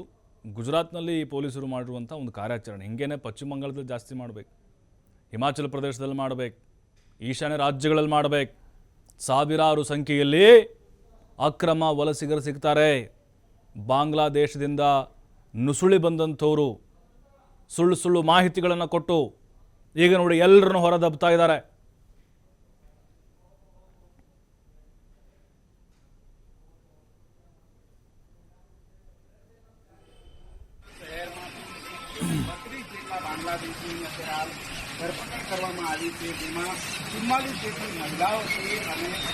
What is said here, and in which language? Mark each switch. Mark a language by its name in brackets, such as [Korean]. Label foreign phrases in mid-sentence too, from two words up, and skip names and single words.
[Kannada] ಗುಜರಾತ್ನಲ್ಲಿ ಪೊಲೀಸರು ಮಾಡಿರುವಂಥ ಒಂದು ಕಾರ್ಯಾಚರಣೆ ಹಿಂಗೇನೆ ಪಶ್ಚಿಮ ಬಂಗಾಳದಲ್ಲಿ ಜಾಸ್ತಿ ಮಾಡಬೇಕು, ಹಿಮಾಚಲ ಪ್ರದೇಶದಲ್ಲಿ ಮಾಡಬೇಕು, ಈಶಾನ್ಯ ರಾಜ್ಯಗಳಲ್ಲಿ ಮಾಡಬೇಕು. ಸಾವಿರಾರು ಸಂಖ್ಯೆಯಲ್ಲಿ ಅಕ್ರಮ ವಲಸಿಗರು ಸಿಗ್ತಾರೆ. ಬಾಂಗ್ಲಾದೇಶದಿಂದ ನುಸುಳಿ ಬಂದಂಥವರು ಸುಳ್ಳು ಸುಳ್ಳು ಮಾಹಿತಿಗಳನ್ನು ಕೊಟ್ಟು ಈಗ ನೋಡಿ ಎಲ್ಲರನ್ನು ಹೊರದಬ್ತಾ ಇದ್ದಾರೆ. [Gujarati] બાંગ્લાદેશની હાલ ધરપકડ કરવામાં આવી છે, જેમાં 44 જેટલી મહિલાઓ છે અને